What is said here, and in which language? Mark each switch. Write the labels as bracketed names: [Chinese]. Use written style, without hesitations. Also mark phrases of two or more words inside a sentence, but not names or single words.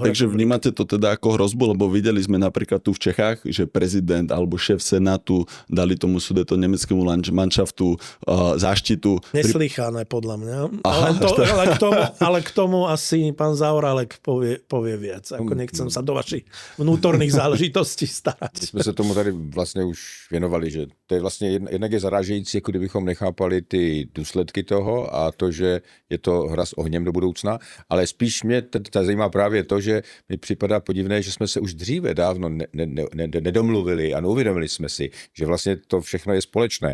[Slovak] Takže vnímate to teda ako hrozbu, lebo videli sme napríklad tu v Čechách, že prezident alebo šéf Senátu dali tomu Sudetonemeckému Mannschaftu záštitu. Neslychané podľa mňa. Aha, ale k tomu asi pán Zaorálek povie viac. Ako nechcem sa do vašich vnútorných záležitostí starať. [Czech] My jsme se tomu tady vlastně už věnovali, že to je vlastně jednak je zarážející, jako kdybychom nechápali ty důsledky toho a to, že je to hra s ohněm do budoucna, ale spíš mě zajímá právě to, že mi připadá podivné, že jsme se už dříve dávno nedomluvili a neuvědomili jsme si, že vlastně to všechno je společné.